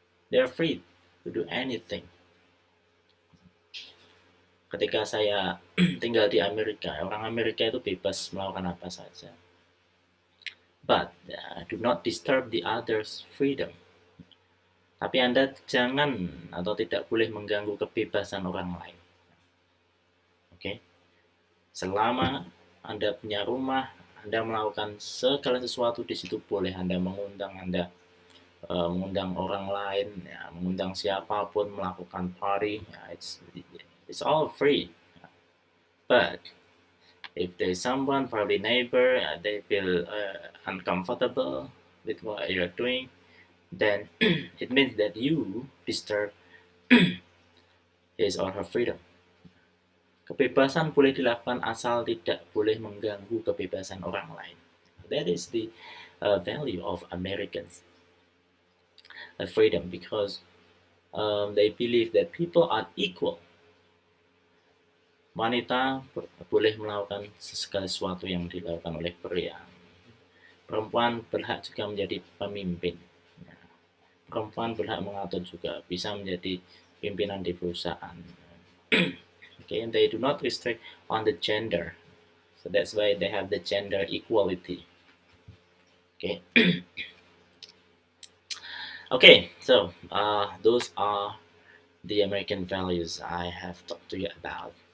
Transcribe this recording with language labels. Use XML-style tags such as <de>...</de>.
<en>They are free to do anything.</en> <id>Ketika saya tinggal di Amerika, orang Amerika itu bebas melakukan apa saja.</id> <en>But do not disturb the others' freedom.</en> <id>Tapi Anda jangan atau tidak boleh mengganggu kebebasan orang lain. Oke? Selama Anda punya rumah, Anda melakukan segala sesuatu di situ boleh. Anda mengundang orang lain, ya, mengundang siapapun melakukan party, ya,</id> <en>it's all free. But if there's someone, probably neighbor, they feel uncomfortable with what you're doing, then it means that you disturb his or her freedom.</en> <id>Kebebasan boleh dilakukan asal tidak boleh mengganggu kebebasan orang lain.</id> <en>That is the value of Americans. Freedom, because they believe that people are equal.</en> <id>Wanita boleh melakukan segala sesuatu yang dilakukan oleh pria. Perempuan berhak juga menjadi pemimpin. Perempuan berhak mengatur juga, bisa menjadi pimpinan di perusahaan.</id> <en>Okay, and they do not restrict on the gender. So that's why they have the gender equality. Okay. Okay, so those are the American values I have talked to you about.</en>